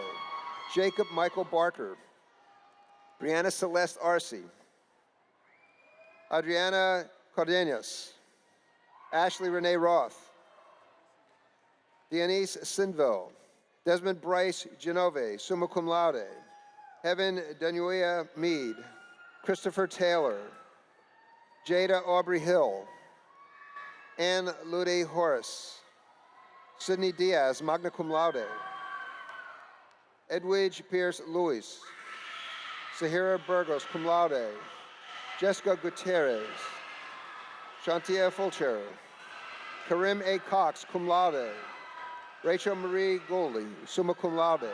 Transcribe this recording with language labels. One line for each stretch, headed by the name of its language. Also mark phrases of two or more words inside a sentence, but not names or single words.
English: Jacob Michael Barker. Brianna Celeste Arce. Adriana Cardenas. Ashley Renee Roth. Denise Sinville. Desmond Bryce Genove,
Latin: summa cum laude.
English: Heaven Danuia Mead. Christopher Taylor. Jada Aubrey Hill. Ann Lude Horace. Sydney Diaz,
Latin: magna cum laude. Edwidge Pierce Lewis.
English: Sahira Burgos,
Latin: cum laude.
English: Jessica Gutierrez. Shantia Fulcher. Karim A. Cox,
Latin: cum laude.
English: Rachel Marie Goldie,
Latin: summa cum laude.